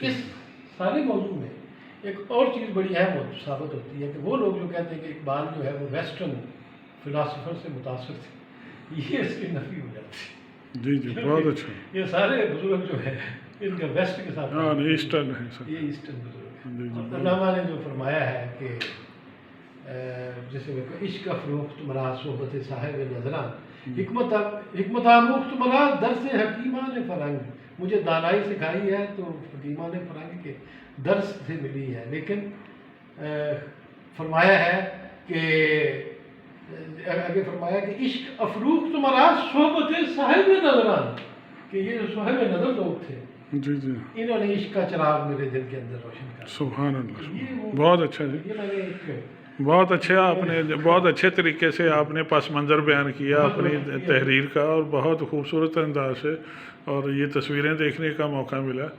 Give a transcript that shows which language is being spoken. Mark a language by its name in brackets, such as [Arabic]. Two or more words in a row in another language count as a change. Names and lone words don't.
[Urdu] اس سارے موضوع میں ایک اور چیز بڑی اہم ثابت ہوتی ہے کہ وہ لوگ جو کہتے ہیں کہ اقبال جو ہے وہ [English] western philosopher [Urdu] سے متاثر تھے، یہ اس کی نفی ہو جاتی ہے۔ جی جی، بہت اچھا، یہ سارے بزرگ جو ہیں ان کا ویسٹ کے ساتھ ہاں ایسٹرن ہے سر، یہ ایسٹرن بزرگ جی ہیں۔ جی، اور علامہ نے جو فرمایا ہے کہ جیسے کہ [Persian] عشق افروخت مرا صحبت صاحب نظران، حکمت آموخت مرا درس حکیمان فرنگ، [Urdu] مجھے دانائی سکھائی ہے تو حکیمان فرنگ کے درس سے ملی ہے، لیکن فرمایا ہے کہ آگے فرمایا کہ [Persian] عشق افروخت مرا صحبت صاحب نظران، [Urdu] کہ یہ جو صاحب نظر لوگ تھے جی جی، انہوں نے عشق کا چراغ میرے دل کے اندر روشن کر سبحان اللہ، یہ وہ- بہت اچھا جی، یہ میں نے ایک بہت اچھا، آپ نے بہت اچھے طریقے سے آپ نے پس منظر بیان کیا اپنی تحریر کا، اور بہت خوبصورت انداز سے، اور یہ تصویریں دیکھنے کا موقع ملا۔